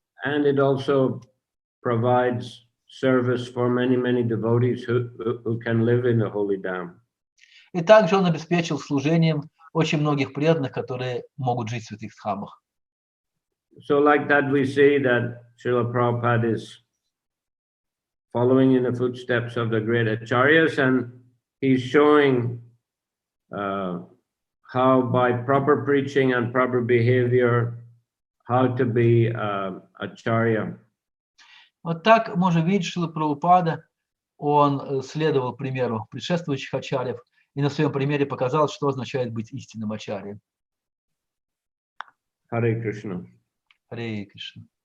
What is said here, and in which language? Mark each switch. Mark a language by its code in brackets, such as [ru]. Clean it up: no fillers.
[en] And it also provides service for many, many devotees who can live in the holy dham. [ru] И также он обеспечил служением очень многих преданных, которые могут жить в святых храмах. [en] So like that, we see that Srila Prabhupada is following in the footsteps of the great acharyas, and he's showing how by proper preaching and proper behavior, how to be acharya. [ru] Вот так можно видеть, Шрила Прабхупада, он следовал примеру предшествующих ачарьев и на своем примере показал, что означает быть истинным ачарьей. [en] Hare Krishna. [ru] Харе Кришна.